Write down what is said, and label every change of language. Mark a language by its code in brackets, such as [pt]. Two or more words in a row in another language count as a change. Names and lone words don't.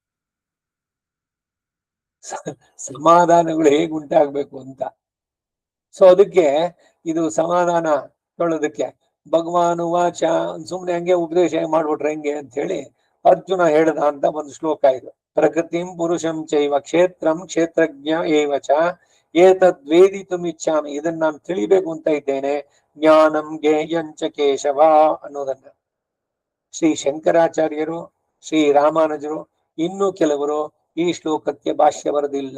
[kn] ಸಮಾಧಾನಗಳು ಹೇಗೆ ಉಂಟಾಗ್ಬೇಕು ಅಂತ. ಸೊ ಅದಕ್ಕೆ ಇದು ಸಮಾಧಾನ ತೊಳೋದಕ್ಕೆ ಭಗವಾನ್ ವಾಚ ಸುಮ್ನೆ ಹಂಗೆ ಉಪದೇಶ ಮಾಡ್ಬಿಟ್ರೆ ಹೆಂಗೆ ಅಂತ ಹೇಳಿ ಅರ್ಜುನ ಹೇಳ್ದ ಅಂತ ಒಂದು ಶ್ಲೋಕ ಇದು. [sa] ಪ್ರಕೃತಿಂ ಪುರುಷಂ ಚೈವ ಕ್ಷೇತ್ರಂ ಕ್ಷೇತ್ರಜ್ಞ ಏವಚ ಏತದ್ವೇದಿತುಮಿಚ್ಛಾಮಿ, [kn] ಇದನ್ನ ನಾನು ತಿಳಿಬೇಕು ಅಂತ ಇದ್ದೇನೆ. [sa] ಜ್ಞಾನಂ ಜ್ಞೇಯಂಚ ಕೇಶವ [kn] ಅನ್ನೋದನ್ನ ಶ್ರೀ ಶಂಕರಾಚಾರ್ಯರು, ಶ್ರೀ ರಾಮಾನುಜರು, ಇನ್ನೂ ಕೆಲವರು ಈ ಶ್ಲೋಕಕ್ಕೆ ಭಾಷ್ಯ ಬರೆದಿಲ್ಲ.